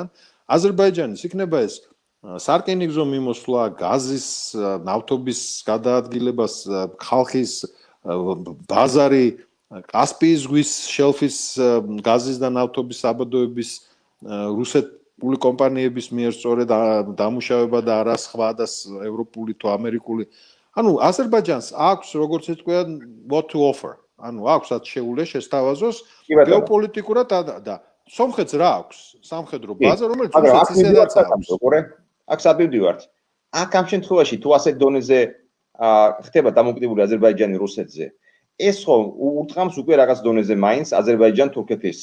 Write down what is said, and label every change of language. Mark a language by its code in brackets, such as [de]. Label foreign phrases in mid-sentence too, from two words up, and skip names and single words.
[ka] აზერბაიჯანის იქნება ეს სარკინიგზო მიმოსვლა, გაზის, ნავთობის გადაადგილებას, ხალხის ბაზარი, კასპიის ზღვის შელფის გაზის და ნავთობის საბადოების რუსეთული კომპანიების მიერ სწორედ დამუშავება და არა სხვა და ევროპული თუ ამერიკული. ანუ აზერბაიჯანს აქვს, როგორც ეთქვია, [en] what to offer. [ka] ანუ აქვს შეუძლია შესთავაზოს გეოპოლიტიკურად და სომხეთს რა აქვს? სამხედრო ბაზა, რომელიც რუსეთს ისედაც აქვს. აქ სადივდივართ. აქ ამ შემთხვევაში თუ ასეთ დონეზე ხდება დამოკიდებული აზერბაიჯანი რუსეთზე, ეს ხო ურტყამს უკვე რაღაც დონეზე მაინც აზერბაიჯან-თურქეთის.